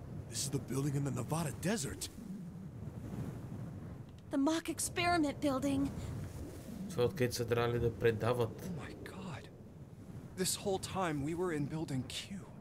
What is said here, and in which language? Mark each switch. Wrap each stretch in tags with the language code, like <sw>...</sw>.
<en>This is the building in the Nevada desert. The mock experiment building.</en> <bg>Това откъдето са трябвали да предават.</bg> <en>Oh my god. This whole time we were in building Q.</en>